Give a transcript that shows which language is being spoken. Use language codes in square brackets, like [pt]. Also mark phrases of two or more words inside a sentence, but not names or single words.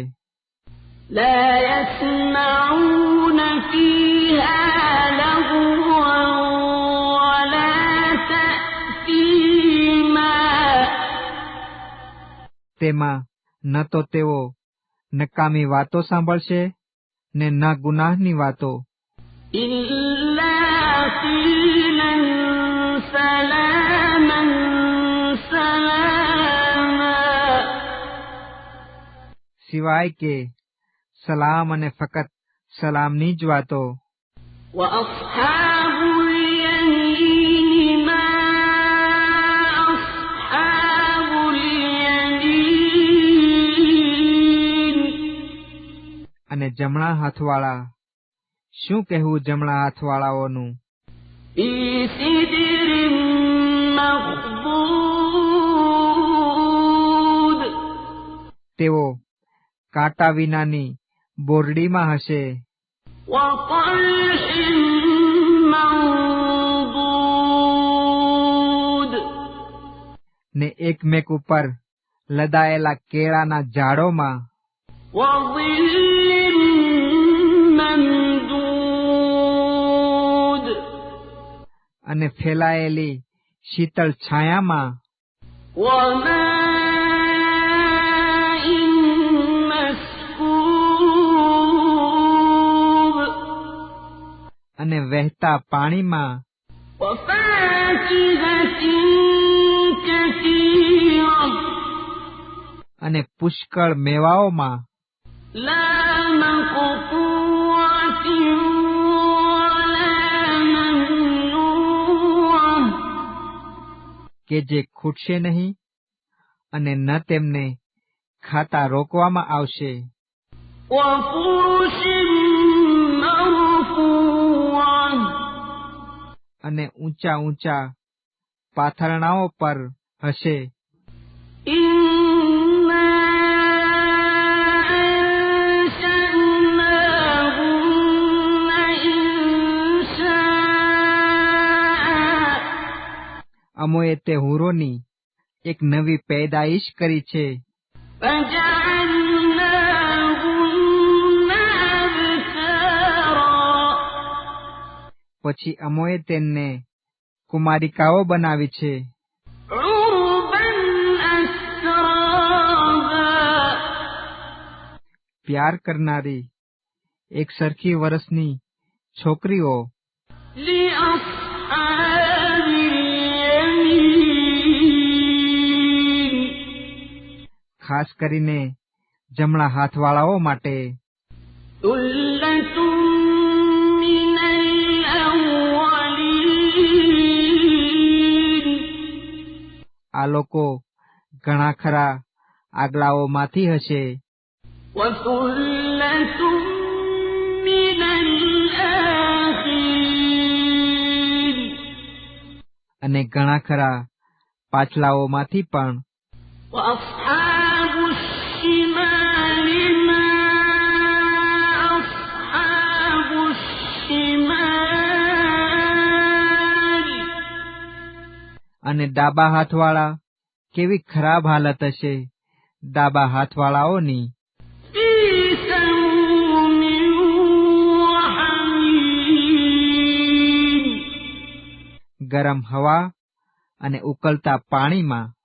[ar] لا يسمعون فيها لغوا ولا تأثيما. [gu] તેમાં ન તો તેઓ નકામી વાતો સાંભળશે ને ન ગુનાહની વાતો. [ar] إلا قيلا سلاما سلاما. [gu] સિવાય કે સલામ અને ફકત સલામની જ વાતો. [ar] وأصحاب اليمين ما أصحاب اليمين. [gu] અને જમણા હાથવાળા, શું કહેવું જમણા હાથવાળાઓનું. [ar] في سدر مخضود. [gu] તેઓ કાંટા વિનાની બોરડીમાં હશે. [ar] وطلح منضود. [gu] ને એકમેક ઉપર લદાયેલા કેળાના ઝાડોમાં. [ar] وظل ممدود. [gu] અને ફેલાયેલી શીતળ છાયામાં. [ar] وماء مسكوب. [gu] અને વહેતા પાણીમાં. [ar] وفاكهة كثيرة. [gu] અને પુષ્કળ મેવાઓમાં. [ar] لا مقطوعة ولا ممنوعة. [gu] કે જે ખૂટશે નહીં અને ન તેમને ખાતા રોકવામાં આવશે. [ar] وفرش مرفوعة. [gu] અને ઊંચા ઊંચા પાથરણાઓ પર હશે. [ar] إنا أنشأناهن إنشاء. [gu] અમોએ તે હુરોની એક નવી પેદાઈશ કરી છે. [ar] فجعلناهن أبكارا. [gu] પછી અમોએ તેમને કુમારિકાઓ બનાવી છે. [ar] عربا أترابا. [gu] પ્યાર કરનારી એક સરખી વરસની છોકરીઓ. [ar] لأصحاب اليمين. [gu] ખાસ કરીને જમણા હાથવાળાઓ માટે. [ar] ثلة من الأولين. [gu] આ લોકો ઘણા ખરા આગલાઓમાંથી હશે. [ar] وثلة من الآخرين. [gu] અને ઘણા ખરા પાછલાઓમાંથી પણ. [ar] وأصحاب الشمال ما أصحاب الشمال. [gu] અને ડાબા હાથવાળા કેવી ખરાબ હાલત હશે ડાબા હાથવાળાઓની. [ar] في سموم وحميم. [gu] ગરમ હવા અને ઉકળતા પાણીમાં.